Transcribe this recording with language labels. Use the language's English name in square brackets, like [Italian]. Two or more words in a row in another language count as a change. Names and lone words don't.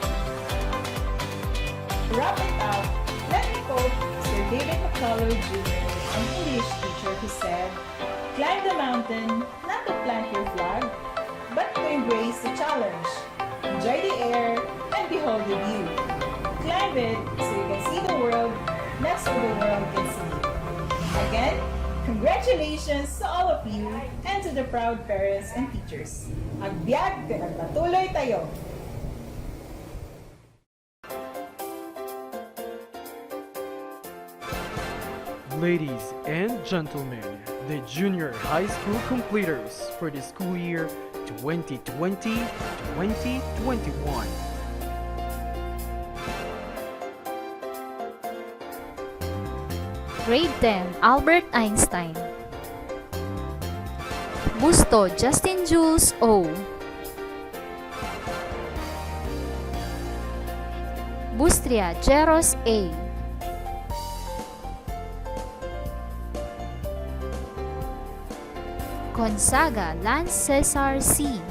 [English] To wrap it up, let me quote Sir David McCullough Jr., an English teacher who said, climb the mountain, not to plant your flag, but to embrace the challenge. Enjoy the air and behold the view. Climb it so you can see the world, not so the world can see you. Again, congratulations to all of you and to the proud parents and teachers. [Filipino] Agbyag, pinagpatuloy tayo! [English] Ladies and gentlemen, the junior high school completers for the school year 2020-2021. Grade 10, Albert Einstein. Busto, Justin Jules O. Bustria, Jeros A. Gonzaga, Lance Cesar C.